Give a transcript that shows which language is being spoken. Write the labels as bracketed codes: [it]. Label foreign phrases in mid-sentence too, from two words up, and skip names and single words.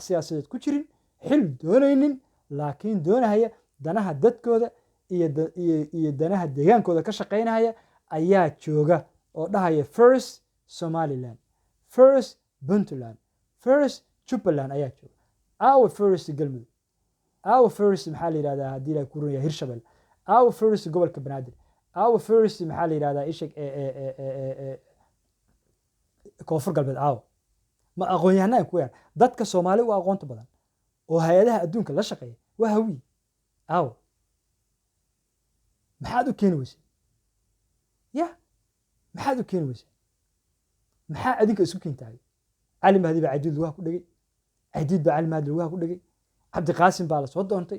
[so] siyaasadeed ku jirin xil doonaynin laakiin doonaya danaha dadkooda iyo danaha deegaankooda ka shaqeynaya ayaa jooga oo dhahaya first Somaliland first Puntland first Jubbaland ayaa jooga [en] our first [so] Galmudug [en] our first [so] maxaa la yiraahdaa hadii la ku runyahay Hirshabelle [en] our first [so] gobolka Banaadir [en] our first [so] maxaa la yiraahdaa ishaq koonfur galbeed ma aqoon-yahanaan ku yar dadka Soomaali waa aqoonta badan oo hay'adaha adduunka la shaqeeya waa hawiye aawo maxaad u keeni weysay ya maxaad u keeni weysay maxaa adinka isku keentay cali mahdi baa cadiid lugaha ku dhigay cadiid baa cali mahdi lugaha ku dhigay cabdi qaasim baa la soo doontay